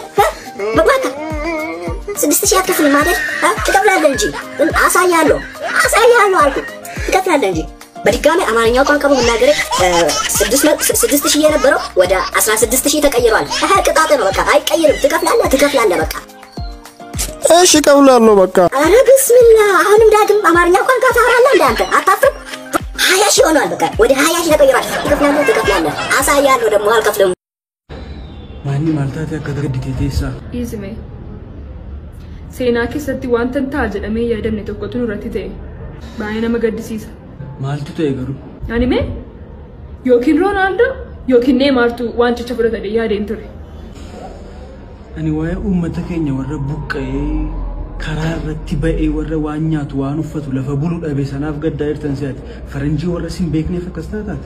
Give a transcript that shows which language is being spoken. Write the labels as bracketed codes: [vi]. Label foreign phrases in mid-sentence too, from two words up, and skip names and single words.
[am] በቃ 6000 አትከፍልም ማለት ትከፍላለህ እንጂ አሳያለሁ አልኩ። ትከፍላለህ እንጂ በድጋሚ አማርኛ ቋንቋ በመናገርህ 6000 የነበረው ወደ 16000 ተቀይሯል። ቅጣት ነው በቃ አይቀይርም። ትከፍላለህ በቃ። እሺ እከፍላለሁ በቃ። አረ ቢስሚላህ አሁንም ዳግም አማርኛ ቋንቋ ታወራለህ እንደ አንተ አታፍርም? 20,000 ሆኗል በቃ ወደ 20,000 ተቀይሯል። ትከፍላለህ አሳያለሁ ደግሞ አልከፍልም። ማኒ ማልታት ያከተገድቴ ቴሳ [om] ኢዝሜ seenaa keessatti wanta ta'a jedhamee yaadamne tokkotu nurratti ta'e baay'ee nama gaddisiisa. Maaltu ta'e garuu? Ani mee yookiin Roonaaldoo yookiin Neeymaartu wanticha fudhatanii yaadeen ture. Ani waa'ee uummata keenya warra buqqa'ee karaa irratti ba'ee warra waan nyaatu waan uffatu lafa buluu dhabe sanaaf gaddaa jirtan si'ati faranjii warra sin beekneef akkas taataati.